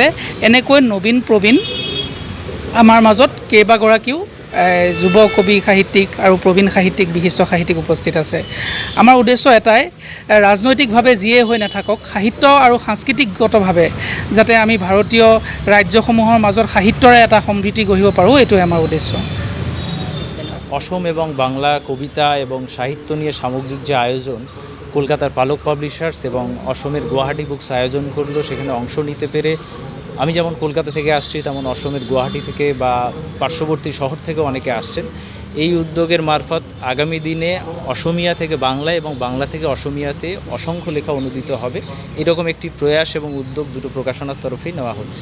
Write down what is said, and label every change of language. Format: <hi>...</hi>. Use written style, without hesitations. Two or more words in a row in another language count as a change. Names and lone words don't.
<as>এনেকৈ নবীন প্ৰবীণ আমাৰ মাজত কেইবাগৰাকীও যুৱ কবি সাহিত্যিক আৰু প্ৰবীণ সাহিত্যিক বিশিষ্ট সাহিত্যিক উপস্থিত আছে। আমাৰ উদ্দেশ্য এটাই, ৰাজনৈতিকভাৱে যিয়ে হৈ নাথাকক, সাহিত্য আৰু সাংস্কৃতিকগতভাৱে যাতে আমি ভাৰতীয় ৰাজ্যসমূহৰ মাজত সাহিত্যৰে এটা সমৃদ্ধি গঢ়িব পাৰোঁ, এইটোৱে আমাৰ উদ্দেশ্য।</as> <bn>অসম এবং বাংলা কবিতা এবং সাহিত্য নিয়ে সামগ্রিক যে আয়োজন কলকাতার পালক পাবলিশার্স এবং অসমের গুয়াহাটি বুকস আয়োজন করলো, সেখানে অংশ নিতে পেরে আমি যেমন কলকাতা থেকে আসছি, তেমন অসমের গুয়াহাটি থেকে বা পার্শ্ববর্তী শহর থেকে অনেকে আসছেন। এই উদ্যোগের মারফত আগামী দিনে অসমিয়া থেকে বাংলা এবং বাংলা থেকে অসমিয়াতে অসংখ্য লেখা অনুদিত হবে, এরকম একটি প্রয়াস এবং উদ্যোগ দুটো প্রকাশনার তরফেই নেওয়া হচ্ছে।</bn>